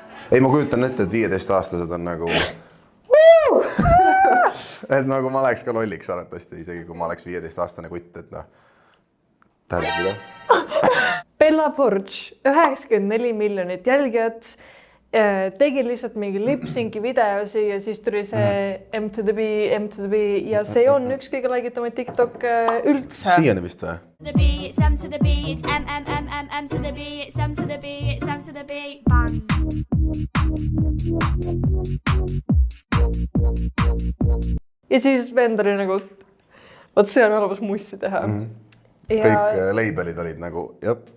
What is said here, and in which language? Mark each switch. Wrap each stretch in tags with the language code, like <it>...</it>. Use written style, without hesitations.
<et>Ei, ma kujutan ette, et 15-aastased on nagu et nagu ma oleks ka lolliks arvatavasti, isegi kui ma oleks 15-aastane kutt, et noh tähendab mida. Bella Poarch, 94 miljonit jälgijat, tegi lihtsalt mingi lip-synci videosi ja siis tuli see M to the B ja see on üks kõige laigitamaid TikTok üldse. Siiani vist või?</et> <en>The B, it's M to the B, it's M to the B, it's M to the B, it's M to the B, bang.</en> <et>Ja siis vend oli nagu, võt see on olemas mussi teha. Kõik labelid olid nagu, jop.</et>